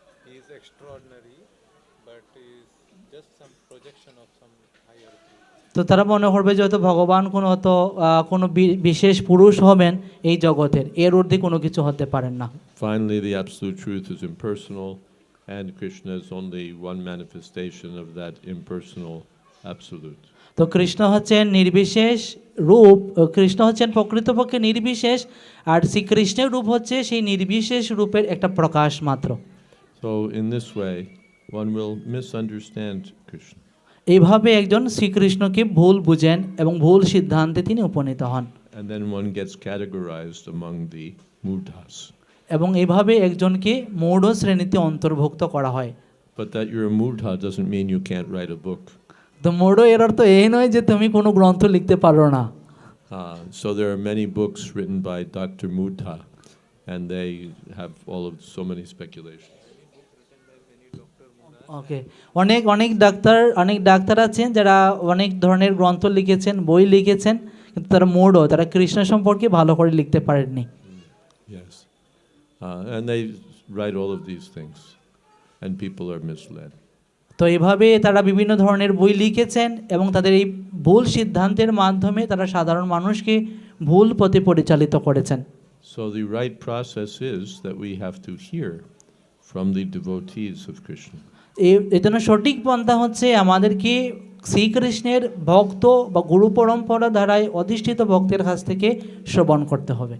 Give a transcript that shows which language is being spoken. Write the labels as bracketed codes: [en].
[en] He is extraordinary, but he is just some projection of some higher truth. [bn] তো তারা মনে করবে যে হয়তো ভগবান কোনো বিশেষ পুরুষ হবেন এই জগতের, এর ঊর্ধ্বে কোনো কিছু হতে পারেন না। [en] Finally, the absolute truth is impersonal, and Krishna is only one manifestation of that impersonal absolute. [bn] তো কৃষ্ণ হচ্ছেন নির্বিশেষ রূপ, কৃষ্ণ হচ্ছেন প্রকৃতপক্ষে নির্বিশেষ, আর শ্রীকৃষ্ণের রূপ হচ্ছে সেই নির্বিশেষ রূপের একটা প্রকাশ মাত্র। [en] So in this way, one will misunderstand Krishna. [bn] এইভাবে একজন শ্রীকৃষ্ণকে ভুল বুঝেন এবং ভুল সিদ্ধান্তে তিনি উপনীত হন, [en] And then one gets categorized among the mudhas. [bn] এবং এইভাবে একজনকে মূঢ় শ্রেণীতে অন্তর্ভুক্ত করা হয়। [en] But that you're a mudha doesn't mean you can't write a book. [bn] তো মূঢ় এর অর্থ এই নয় যে তুমি কোনো গ্রন্থ লিখতে পারো না। [en] So there are many books written by Dr. Mudha, and they have so many speculations. [bn] ওকে, অনেক ডাক্তার আছেন যারা অনেক ধরনের গ্রন্থ লিখেছেন, বই লিখেছেন, কিন্তু তারা মূঢ়, তারা কৃষ্ণ সম্পর্কে ভালো করে লিখতে পারেননি। [en] Yes. And they write all of these things, and people are misled. [bn] তো এইভাবে তারা বিভিন্ন ধরনের বই লিখেছেন এবং তাদের এই ভুল সিদ্ধান্তের মাধ্যমে তারা সাধারণ মানুষকে ভুল পথে পরিচালিত করেছেন। [en] So the right process is that we have to hear from the devotees of Krishna. [bn] এই জন্য সঠিক পন্থা হচ্ছে আমাদেরকে শ্রীকৃষ্ণের ভক্ত বা গুরু পরম্পরা দ্বারাই অধিষ্ঠিত ভক্তের কাছ থেকে শ্রবণ করতে হবে,